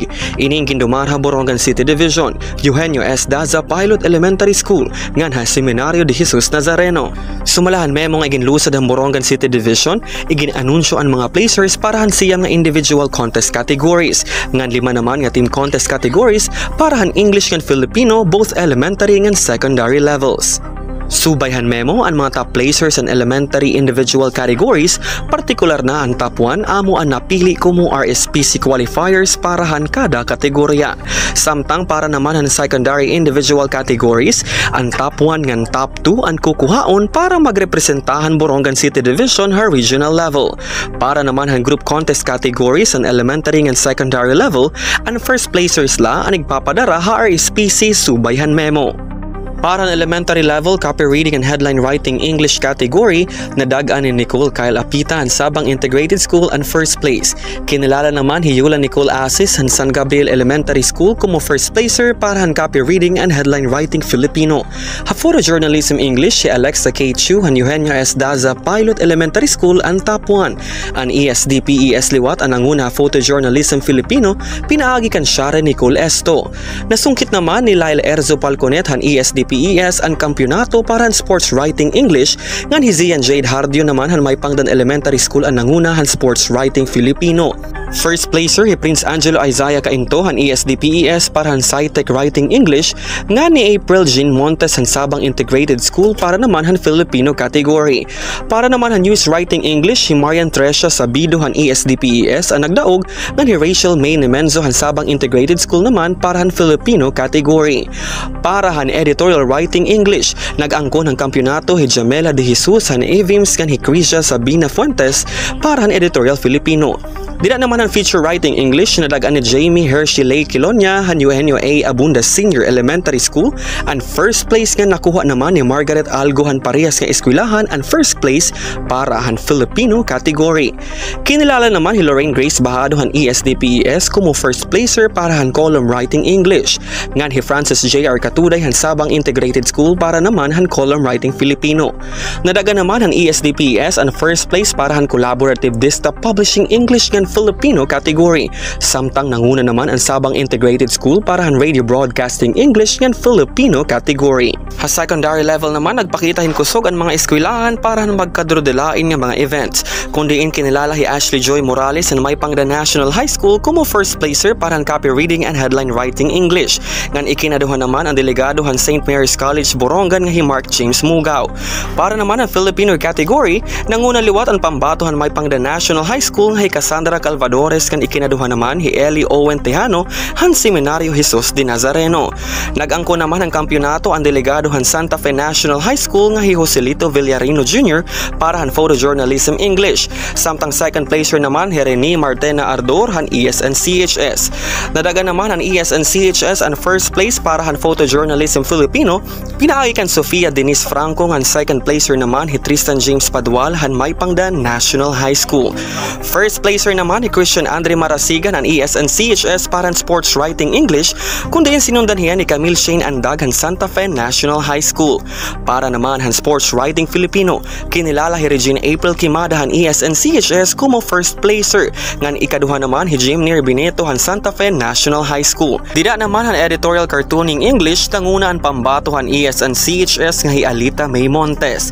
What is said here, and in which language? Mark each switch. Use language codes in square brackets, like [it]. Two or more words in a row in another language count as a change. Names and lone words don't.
[war] Ining gindumarha Borongan City Division, Eugenio S. Daza Pilot Elementary School nganha Seminario de Jesus Nazareno. Sumalahan memo nga iginlusad ang Borongan City Division, iginanunsyo ang mga placers para han siyang nga [en] individual contest categories. [war] Ngan 5 naman nga [en] team contest categories [war] para han [en] English and Filipino both elementary and secondary levels. [war] Subayhan memo ang mga [en] top placers [war] and [en] elementary individual categories, [war] partikular na ang top 1 amo ang napili kumo [en] RSPC qualifiers [war] para han kada kategorya. Samtang para naman ang [en] secondary individual categories, [war] ang top 1 ngan top 2 ang kukuhaon para magrepresentahan Borongan City Division her [en] regional level. [war] Para naman ang [en] group contest categories [war] ang [en] elementary and secondary level, [war] ang [en] first placers [war] la ang nagpapadara ha RSPC subayhan memo. Para ang [en] elementary level, copy reading and headline writing English category, [war] nadagaan ni Nicole Kyle Apita ang Sabang Integrated School and first place. Kinilala naman hiyula Nicole Asis ang San Gabriel Elementary School como [en] first placer [war] para ang [en] copy reading and headline writing Filipino. Ha photojournalism English, [war] si Alexa K. Chu ang Eugenio S. Daza Pilot Elementary School ang top 1. Ang ESDPES Liwat ang nanguna [en] photojournalism Filipino, [war] pinaagi kan Share Nicole Esto. Nasungkit naman ni Lyle Erzo Palconet ang ESDPES ang kampyonato para ang [en] sports writing English, [war] ngan Hizian Jade Hardio naman han may Pangdan Elementary School ang nanguna han [en] sports writing Filipino. First placer [war] hi Prince Angelo Isaiah Cainto han ESDPES para han [en] SciTech Writing English, [war] nga ni April Jean Montes han Sabang Integrated School para naman han [en] Filipino category. [war] Para naman han [en] News Writing English [war] hi Marian Trecia Sabido han ESDPES ang nagdaog, nga ni Rachel May Nemenzo han Sabang Integrated School naman para han [en] Filipino category. Para han Editorial Writing English, [war] nag-angkon ang kampyonato hi Jamela de Jesus han Avims kan hi Crisia Sabina Fuentes para han [en] Editorial Filipino. [war] Dila naman ang [en] feature writing English, [war] nadagaan ni Jamie Hershey Lay Kilonia han Eugenio A. Abunda Senior Elementary School. Ang [en] first place [war] nga nakuha naman ni Margaret Algo han Parehas nga eskwelahan ang [en] first place [war] para han [en] Filipino category. [war] Kinilala naman ni Lorraine Grace Bahado han ESDPES como [en] first placer [war] para han [en] column writing English. [war] Ngan hi Francis J.R. Katuday han Sabang Integrated School para naman han [en] column writing Filipino. [war] Nadaga naman han ESDPES ang [en] first place [war] para han [en] collaborative desktop publishing English [war] ngan [en] Filipino category. [war] Samtang nanguna naman ang Sabang Integrated School para han [en] radio broadcasting English [war] ngan [en] Filipino category. [war] Ha [en] secondary level [war] naman nagpakita hin kusog ang mga eskwelahan para han magkadrodelain nga mga events. Kundiin kinilala hi Ashley Joy Morales ang may Pangdan National High School como [en] first placer [war] para han [en] copy reading and headline writing English. [war] Ngan ikinaduhan naman ang delegado han St. Mary's College Borongan nga hi Mark James Mugaw. Para naman ang [en] Filipino category, [war] nanguna liwat ang pambato han may Pangdan National High School nga hi Cassandra Calvadores kan ikinaduhan naman hi Eli Owen Tejano han Seminario Jesus de Nazareno. Nag-angko naman ang kampyonato ang delegado han Santa Fe National High School nga hi Joselito Villarino Jr. para han [en] photojournalism English. [war] Samtang [en] second placer [war] naman hi Rene Martena Ardor han ESNCHS. Nadaga naman ang ESNCHS ang [en] first place [war] para han [en] photojournalism Filipino, [war] pinaagi kan Sofia Denise Franco han [en] second placer [war] naman hi Tristan James Padual han may Pangdan National High School. [en] First placer [war] naman ni Christian Andre Marasigan ang ESNCHS para [en] sports writing English, [war] kundiin sinundan hiya ni Camille Shane Andag han Santa Fe National High School. Para naman han [en] sports writing Filipino, [war] kinilala hi Regine April Kimada han ESNCHS como [en] first placer, [war] ngan ikaduha naman hi Jimnir Bineto han Santa Fe National High School. Dida naman han [en] editorial cartooning English, [war] tanguna ang pambato han ESNCHS nga hi Alita May Montes.